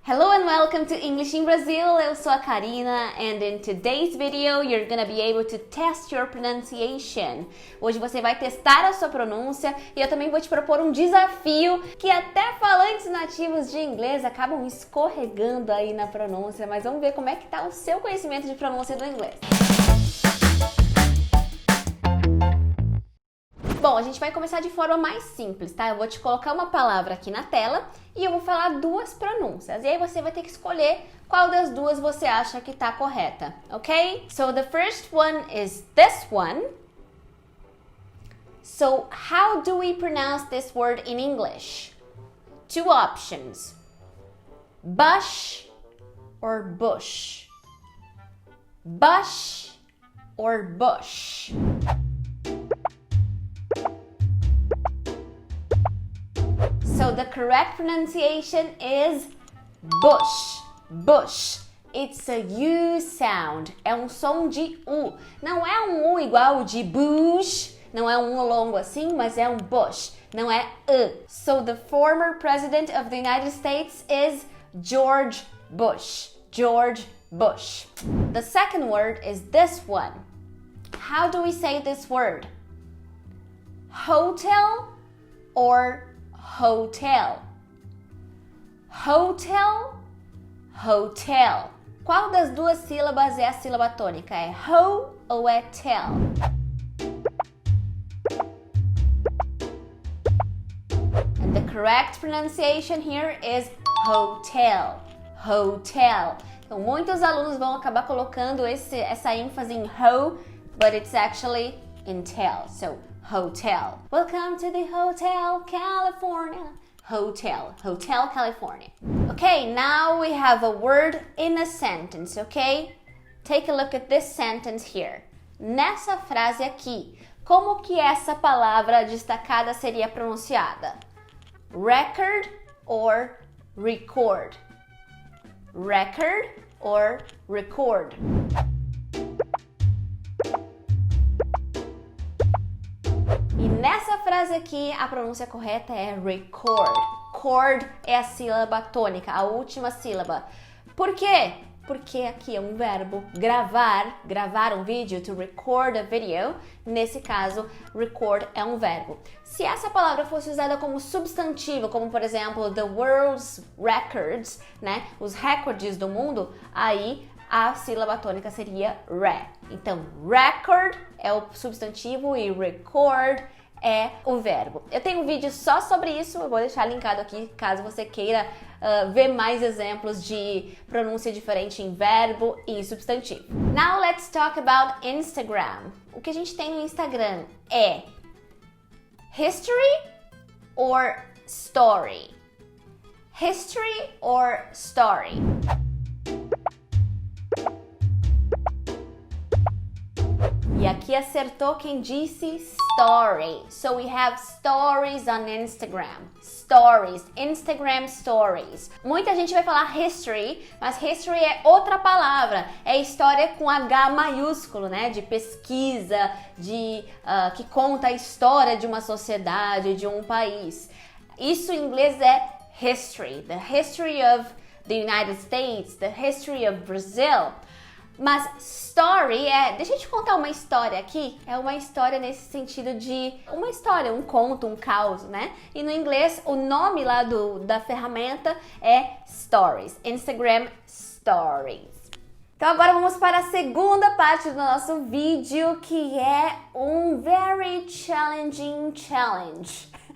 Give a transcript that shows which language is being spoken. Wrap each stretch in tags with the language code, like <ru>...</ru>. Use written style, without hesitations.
<en>Hello and welcome to English in Brazil.</en> <pt>Eu sou a Karina</pt> <en>and in today's video you're gonna be able to test your pronunciation.</en> <pt>Hoje você vai testar a sua pronúncia e eu também vou te propor um desafio que até falantes nativos de inglês acabam escorregando aí na pronúncia, mas vamos ver como é que tá o seu conhecimento de pronúncia do inglês. Bom, a gente vai começar de forma mais simples, tá? Eu vou te colocar uma palavra aqui na tela e eu vou falar duas pronúncias. E aí você vai ter que escolher qual das duas você acha que tá correta, ok?</pt> <en>So the first one is this one. So how do we pronounce this word in English? Two options. Bush or bush. Bush or bush. So the correct pronunciation is bush, bush. It's a U sound.</en> <pt>É um som de U. Não é um U igual de bush. Não é um U longo assim, mas é um bush. Não é</pt> <en>So the former president of the United States is George Bush. George Bush. The second word is this one. How do we say this word? Hotel or hotel? Hotel, hotel.</en> <pt>Qual das duas sílabas é a sílaba tônica? É ho ou é tel?</pt> <en>And the correct pronunciation here is hotel.</en> <pt>Hotel. Então, muitos alunos vão acabar colocando essa ênfase em ho,</pt> <en>but it's actually in tel. So, hotel. Welcome to the Hotel California. Hotel. Hotel California. Okay, now we have a word in a sentence, okay? Take a look at this sentence here.</en> <pt>Nessa frase aqui, como que essa palavra destacada seria pronunciada?</pt> <en>Record or record? Record or record?</en> <pt>E nessa frase aqui, a pronúncia correta é record. Cord é a sílaba tônica, a última sílaba. Por quê? Porque aqui é um verbo gravar um vídeo,</pt> <en>to record a video.</en> <pt>Nesse caso, record é um verbo. Se essa palavra fosse usada como substantivo, como por exemplo,</pt> <en>the world's records,</en> <pt>né? Os recordes do mundo, aí a sílaba tônica seria re. Então, record é o substantivo e record é o verbo. Eu tenho um vídeo só sobre isso, eu vou deixar linkado aqui caso você queira ver mais exemplos de pronúncia diferente em verbo e substantivo.</pt> <en>Now let's talk about Instagram.</en> <pt>O que a gente tem no Instagram é history or story?</pt> <en>History or story?</en> <pt>E aqui acertou quem disse story.</pt> <en>So we have stories on Instagram. Stories, Instagram stories.</en> <pt>Muita gente vai falar history, mas history é outra palavra. É história com H maiúsculo, né? De pesquisa, que conta a história de uma sociedade, de um país. Isso em inglês é history.</pt> <en>The history of the United States, the history of Brazil.</en> <pt>Mas story deixa eu te contar uma história aqui, é uma história nesse sentido de uma história, um conto, um caos, né? E no inglês, o nome lá da ferramenta é stories, Instagram stories. Então agora vamos para a segunda parte do nosso vídeo, que é um</pt> <en>very challenging challenge.</en>